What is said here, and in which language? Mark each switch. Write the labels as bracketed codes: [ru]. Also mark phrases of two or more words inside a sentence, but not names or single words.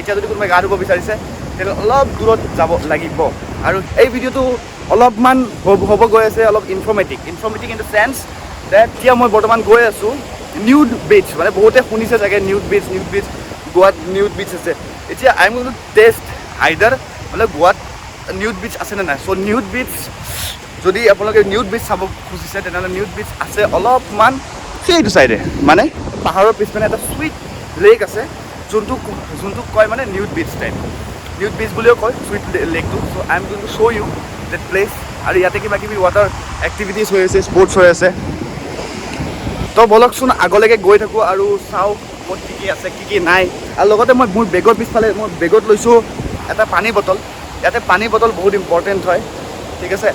[as] এতিয়া যদি কোনোবাই গা ধুব বিচাৰিছে তেতিয়াহ'লে অলপ দূৰত যাব লাগিব। আৰু এই ভিডিঅ'টো অলপমান হ'ব গৈ আছে অলপ ইনফৰ্মেটিভ [en] in the sense that [as] এতিয়া মই বৰ্তমান গৈ আছোঁ [en] nude beach, [as] মানে বহুতে শুনিছে চাগে [en] nude beach [as] গোৱাত [en] nude beach [as] আছে। [en] এতিয়া I am going to test either [as] মানে গোৱাত [en] nude beach [as] আছে নে নাই। [en] so nude beach, [as] যদি আপোনালোকে [en] nude beach [as] চাব খুজিছে তেনেহ'লে [en] nude beach [as] আছে অলপমান সেইটো চাইডে, মানে পাহাৰৰ পিছপিনে এটা [en] sweet lake [as] আছে যোনটোক কয় মানে [en] nude beach type, nude beach [as] বুলিও কয় [en] sweet lake. so I am going to show you that place. [as] আৰু ইয়াতে কিবা কিবি [en] water activities [as] হৈ আছে, স্পৰ্টছ হৈ আছে। তো বলকচোন আগলৈকে গৈ থাকোঁ আৰু চাওঁ ক'ত কি আছে কি নাই। আৰু লগতে মই মোৰ বেগৰ পিছফালে মই বেগত লৈছোঁ এটা পানী বটল। ইয়াতে পানী বটল বহুত ইম্পৰ্টেণ্ট হয়, ঠিক আছে।